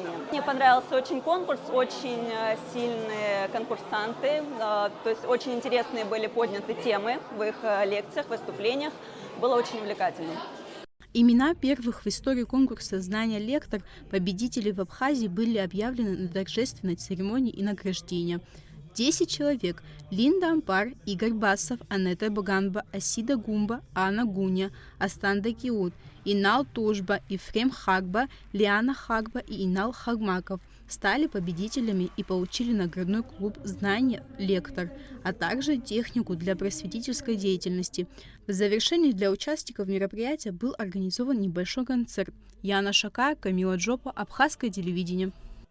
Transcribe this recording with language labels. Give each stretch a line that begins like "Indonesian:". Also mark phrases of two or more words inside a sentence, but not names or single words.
Russian: Мне понравился очень конкурс, очень сильные конкурсанты, то есть очень интересные были подняты темы в их лекциях, выступлениях. Было очень увлекательно. Имена первых в истории конкурса «Знания лектор» победителей в Абхазии были объявлены на торжественной церемонии и награждения. 10 человек – Линда Ампар, Игорь Басов, Анетта Боганба, Асида Гумба, Анна Гуня, Астанда Киут, Инал Тужба, Ефрем Хагба, Лиана Хагба и Инал Хагмаков стали победителями и получили наградной клуб «Знания лектор», а также технику для просветительской деятельности. В завершении для участников мероприятия был организован небольшой концерт. Яна Шака, Камила Джопа, Абхазское телевидение.